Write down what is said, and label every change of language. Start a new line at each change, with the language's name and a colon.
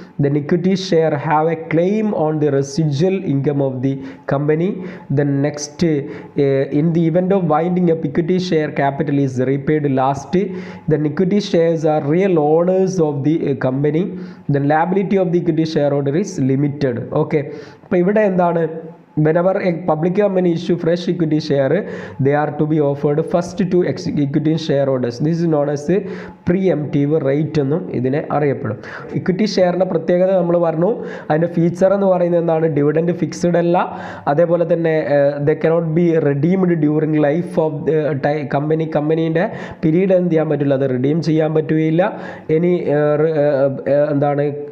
English: Then equity share have a claim on the residual income of the company. Then next, in the event of winding up equity share capital is repaid last. Then equity shares are real owners of the company. Then liability of the equity share holder is limited.
Malayalam: Okay, അപ്പോൾ ഇവിടെ എന്താണ്?
English: whenever a public company issue fresh equity share, they are to be offered first to equity shareholders. This is known as the preemptive rate
Malayalam: എന്നും ഇതിനെ അറിയപ്പെടും. Equity ഷെയറിൻ്റെ പ്രത്യേകത നമ്മൾ പറഞ്ഞു. അതിൻ്റെ feature എന്ന് പറയുന്നത് എന്താണ്? ഡിവിഡൻഡ് ഫിക്സ്ഡ് അല്ല. അതേപോലെ തന്നെ
English: the cannot be redeemed during life of കമ്പനീൻ്റെ period
Malayalam: എന്ത് ചെയ്യാൻ പറ്റില്ല? അത് റിഡീം ചെയ്യാൻ പറ്റുകയില്ല. ഇനി എന്താണ്?